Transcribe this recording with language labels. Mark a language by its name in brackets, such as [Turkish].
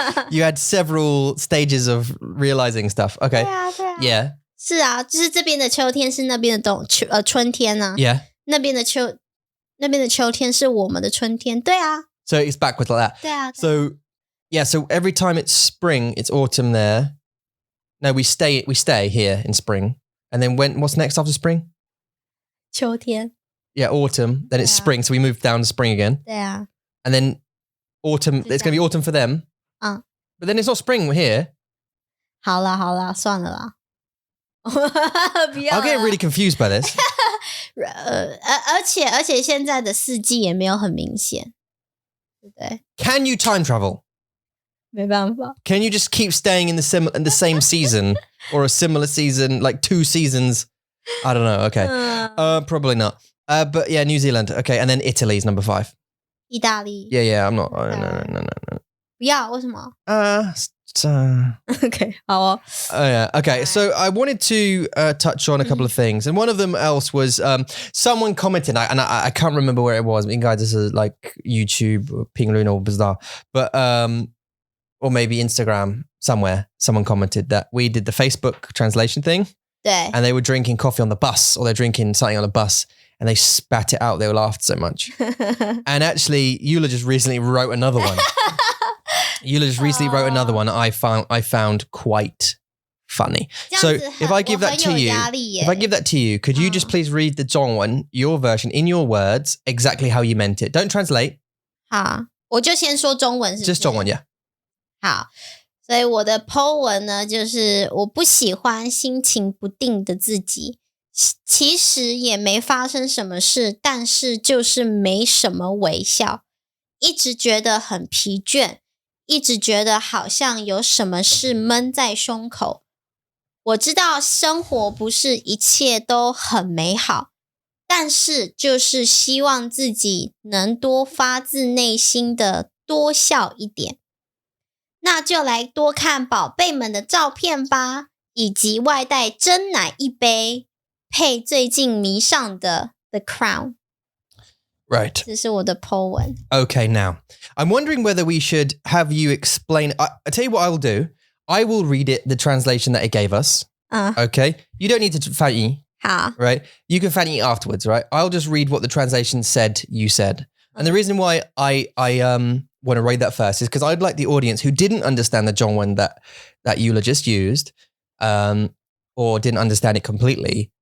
[English] you had several stages of realizing stuff. Okay. [Chinese] 对啊对啊 [English] Yeah. [Chinese] 是啊，就是这边的秋天是那边的春天啊 [English] Yeah. [Chinese] 那边的秋天是我们的春天，对啊 [English] So it's backwards like that. [Chinese] 对啊 [English] So yeah, so every time it's spring, it's autumn there. No, we stay here in spring. And then what's next after spring? [Chinese] 秋天 [English] Yeah, autumn. Then it's Yeah. spring. So we move down to spring again. [Chinese] 对啊 [English] And then autumn, it's going to be autumn for them. But then it's not spring here. [Chinese] 好啦算了啦不要 [English] I'll get [Chinese] 啦 [English] really confused by this. [Chinese] 而且现在的四季也没有很明显，对不对？ [English] Can you time travel? [Chinese] 没办法， [English] Can you just keep staying in the same season or a similar season, like 2 seasons? I don't know. Okay. Probably not. But yeah, New Zealand. Okay. And then Italy's number 5. 意大利 Yeah. I'm not. No. [Chinese] 不要，为什么 ？ [English] OK， [Chinese] 好哦。 [English] Oh yeah. Okay. So I wanted to touch on a couple of things, and one of them else was someone commented, and I can't remember where it was. [Chinese] 应该就是 [English] like YouTube, [Chinese] 评论或不知道 [English] but or maybe Instagram somewhere. Someone commented that we did the Facebook translation thing, [Chinese] 对 [English] and they were drinking coffee on the bus, or they're drinking something on the bus, and they spat it out. They laughed so much. And actually, Eula just recently wrote another one. Eula just recently wrote another one I found quite funny. So if I give that to you, could you just please read the Zhongwen, your version, in your words, exactly how you meant it? Don't translate. [Chinese] 好，我就先说中文，是不是 [English] Just Zhongwen, yeah. [Chinese] 好，所以我的 po 文呢，就是我不喜欢心情不定的自己，其实也没发生什么事，但是就是没什么微笑，一直觉得很疲倦，一直觉得好像有什么事闷在胸口。我知道生活不是一切都很美好，但是就是希望自己能多发自内心的多笑一点。那就来多看宝贝们的照片吧，以及外带真奶一杯，配最近迷上的 The Crown。 [English] Right. [Chinese] 这是我的 po 文。 [English] Okay, now, I'm wondering whether we should have you explain. I tell you what I will do. I will read it, the translation that it gave us. Okay? You don't need to 翻译. [Chinese] 好. [English] Right? You can 翻译 afterwards, right? I'll just read what the translation said you said. And the reason why I want to read that first is because I'd like the audience who didn't understand the Zhongwen that eulogist used, or didn't understand it completely.